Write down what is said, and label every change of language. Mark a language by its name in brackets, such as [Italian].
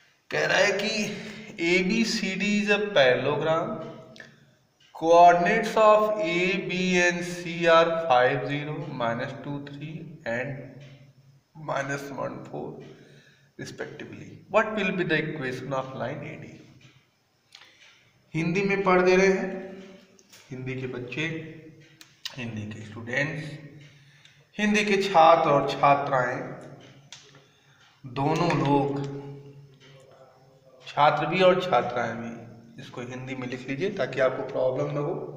[Hindi] कह रहा है कि [English] A B C D is a parallelogram, coordinates of A, B and C are 5, 0, -2, 3 and -1, 4 respectively. What will be the equation of line AD? [Hindi] Hindi में पढ़ दे रहे हैं। हिंदी के बच्चे, हिंदी के स्टूडेंट्स, हिंदी के छात्र और छात्राएं, दोनों लोग, छात्र भी और छात्राएं भी, इसको हिंदी में लिख लीजिए ताकि आपको प्रॉब्लम न हो।